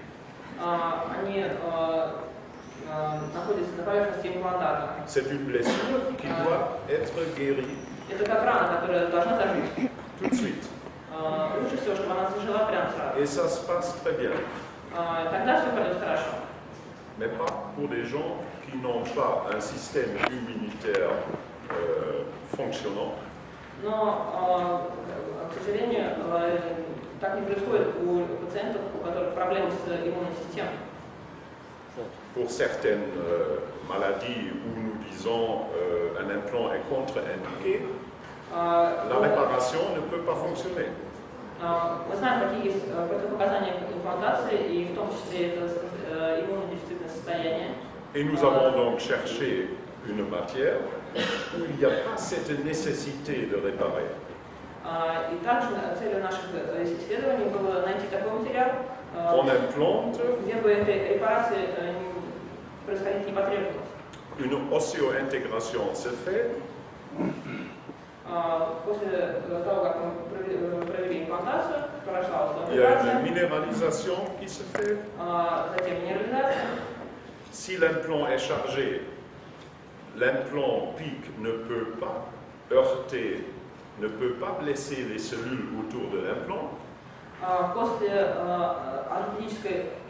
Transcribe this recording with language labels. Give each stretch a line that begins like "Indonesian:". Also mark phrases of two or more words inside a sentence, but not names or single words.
Russian: Они находятся на поверхности имплантата.
French: C'est une blessure qui doit être guérie.
Russian: Это как рана, которая должна зажить.
French: Tout de suite.
Russian: Лучше всего, чтобы она зажила прямо сразу.
French: Et ça se passe très bien.
Russian: Тогда все пойдет хорошо.
French: Mais pas pour des gens qui n'ont pas un système immunitaire fonctionnant.
Russian: Но, к sожалению, так не происходит у пациентов, у которых проблемы с иммунной системой.
French: Pour certaines maladies où nous disons un implant est contre-indiqué, la réparation ne peut pas fonctionner.
Russian: Мы знаем, какие есть противопоказания к имплантации, и в том числе это иммунодефицитное состояние.
French: Et nous avons donc cherché une matière où il n'y a pas cette nécessité de réparer.
Russian: И также целью наших исследований было найти такой материал,
French: On implante
Russian: где бы этой репарации происходить не потребовалось.
French: une osseointégration se fait.
Russian: После того, как мы провели имплантацию, прошла
French: Il y a
Russian: операция,
French: une minéralisation qui se fait.
Russian: затем минерализация.
French: Si l'implant est chargé, l'implant PIC ne peut pas heurter, ne peut pas blesser les cellules autour de l'implant.
Russian: После ортопедической